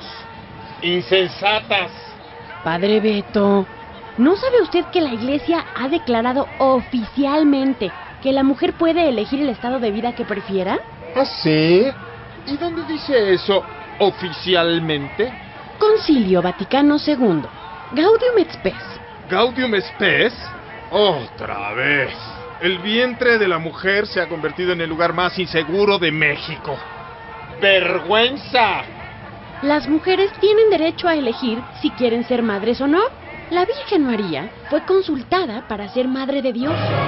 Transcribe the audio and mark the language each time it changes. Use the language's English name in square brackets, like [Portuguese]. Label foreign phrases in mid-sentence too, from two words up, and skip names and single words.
[Spanish] Insensatas. Padre Beto, ¿no sabe usted que la Iglesia ha declarado oficialmente que la mujer puede elegir el estado de vida que prefiera? ¿Ah, sí? ¿Y dónde dice eso oficialmente? Concilio Vaticano II. Gaudium et Spes. ¿Gaudium et Spes? Otra vez. El vientre de la mujer se ha convertido en el lugar más inseguro de México. ¡Vergüenza! Las mujeres tienen derecho a elegir si quieren ser madres o no. La Virgen María fue consultada para ser madre de Dios.